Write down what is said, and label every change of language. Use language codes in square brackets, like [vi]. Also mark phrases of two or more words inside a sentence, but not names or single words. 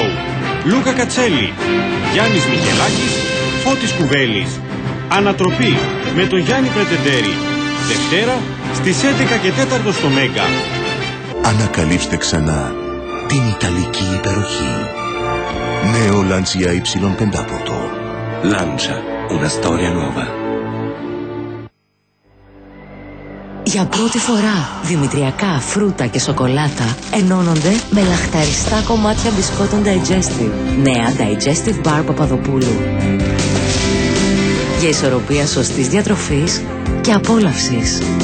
[el] Λούκα Κατσέλη, Γιάννης Μιχελάκης, Φώτης Κουβέλης. Ανατροπή με τον Γιάννη Πρετεντέρη. Δευτέρα στις 11 και 4 στο Μέγκα. Ανακαλύψτε ξανά την Ιταλική υπεροχή. Νέο Lancia Y500. [it] Lancia, una storia nuova. [el] Για πρώτη φορά, δημητριακά, φρούτα και σοκολάτα ενώνονται με λαχταριστά κομμάτια μπισκότων Digestive. Νέα Digestive Bar Παπαδοπούλου. Για ισορροπία σωστής διατροφής και απόλαυσης.